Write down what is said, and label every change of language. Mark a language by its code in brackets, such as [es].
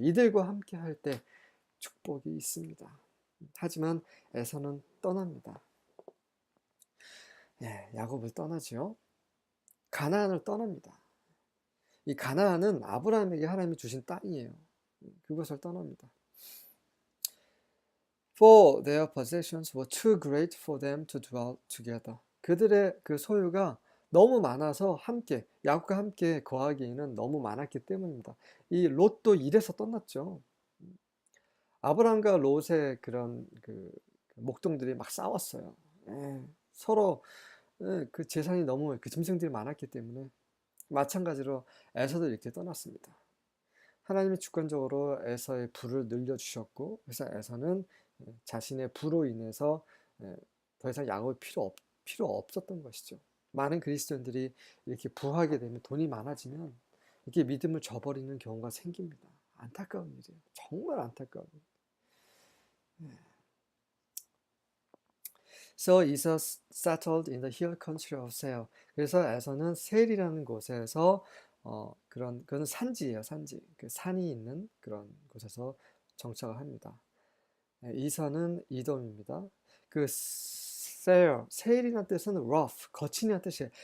[ko] 이들과 함께 할 때 축복이 있습니다. 하지만 에서는 떠납니다. 야곱을 떠나지요. 가나안을 떠납니다. 이 가나안은 아브라함에게 하나님이 주신 땅이에요. 그것을 떠납니다. [en] For their possessions were too great for them to dwell together. [ko] 그들의 그 소유가 너무 많아서 함께, 야곱과 함께 거하기에는 너무 많았기 때문입니다. 이 롯도 이래서 떠났죠. 아브라함과 롯의 그런 그 목동들이 막 싸웠어요. 서로 그 재산이 너무 그 짐승들이 많았기 때문에 마찬가지로 에서도 이렇게 떠났습니다. 하나님이 주권적으로 에서의 부를 늘려주셨고, 그래서 에서는 자신의 부로 인해서 더 이상 야곱이 필요 없었던 것이죠. 많은 그리스도인들이 이렇게 부하게 되면, 돈이 많아지면 이렇게 믿음을 저버리는 경우가 생깁니다. 안타까운 일이에요. 정말 안타까운 일이에요. [en] So Esau settled in the hill country of Seir. [ko] 그래서 에서는 세일이라는 곳에서 그건 산지예요, 산지. 그 산이 있는 그런 곳에서 정착을 합니다. 이서는 이돔입니다. 그 세일이라는 뜻은 rough, 거친이라는 뜻이에요.